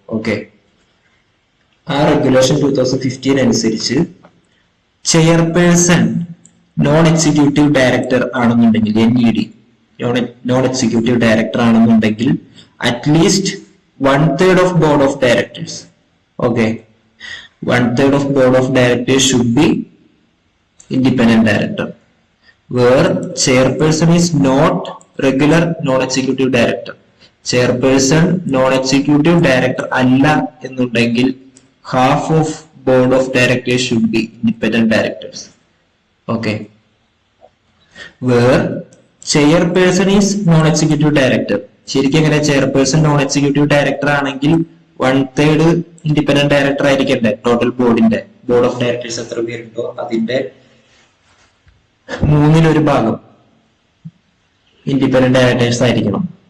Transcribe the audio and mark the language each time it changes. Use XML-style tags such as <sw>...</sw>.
<ml>Okay, ആ regulation 2015 അനുസരിച്ച് chairperson non executive director ആണെന്നുണ്ടെങ്കിൽ, NED നോൺ എക്സിക്യൂട്ടീവ് ഡയറക്ടർ ആണെന്നുണ്ടെങ്കിൽ</ml> <en>At least 1/3 of board of directors.</en> <ml>Okay,</ml> <en>1/3 of board of directors should be independent director, where chairperson is not regular non-executive director. Chairperson non-executive director</en> <ml>അല്ല എന്നുണ്ടെങ്കിൽ</ml> <en>half of board of directors should be independent directors. Okay, where chairperson is non-executive director.</en> <ml>ശരിക്കും എങ്ങനെ? Chairperson non executive director ആണെങ്കിൽ 1/3 independent director ആയിരിക്കണ്ടേ total ബോർഡിന്റെ? Board of directors എത്ര പേരുണ്ടോ അതിന്റെ 1/3 independent directors ആയിരിക്കണം.</ml>